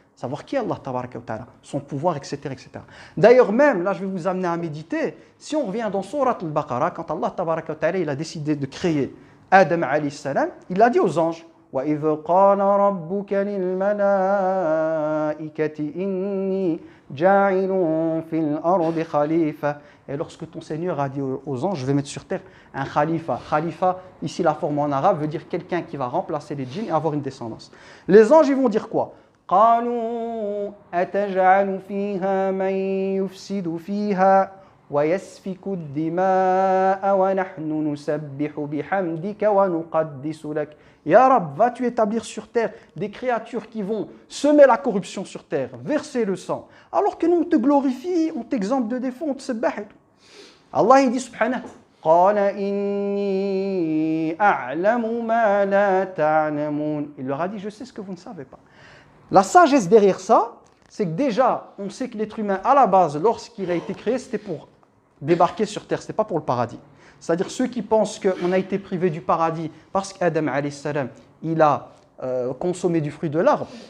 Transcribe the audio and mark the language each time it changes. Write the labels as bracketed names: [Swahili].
[French] Savoir qui est Allah tabaraka wa ta'ala, son pouvoir, etc., etc. D'ailleurs même, là je vais vous amener à méditer, si on revient dans Surat al-Baqarah, quand Allah tabaraka wa ta'ala il a décidé de créer Adam alayhi salam, il a dit aux anges [Arabic] وَإِذْ قَالَ رَبُّكَ لِلْمَلَائِكَةِ إِنِّي جَاعِلٌ فِي الْأَرْضِ خَلِيفَةً. [French] Et lorsque ton Seigneur a dit aux anges, je vais mettre sur terre un khalifa. Khalifa, ici la forme en arabe, veut dire quelqu'un qui va remplacer les djinns et avoir une descendance. Les anges, ils vont dire quoi? [Arabic] قالوا أتجعل فيها من يفسد فيها ويسفك الدماء ونحن نسبح بحمدك ونقدس لك. [French] Ya Rab, vas-tu établir sur terre des créatures qui vont semer la corruption sur terre, verser le sang, alors que nous on te glorifie, on t'exemple de défauts, on te sabbah et tout. Allah il dit subhanahu [Arabic] قال إني أعلم ما لا تعلمون. [French] Il leur a dit je sais ce que vous ne savez pas. La sagesse derrière ça, c'est que déjà, on sait que l'être humain, à la base, lorsqu'il a été créé, c'était pour débarquer sur terre, ce n'était pas pour le paradis. C'est-à-dire ceux qui pensent qu'on a été privé du paradis parce qu'Adam, alayhi salam, il a consommé du fruit de l'arbre.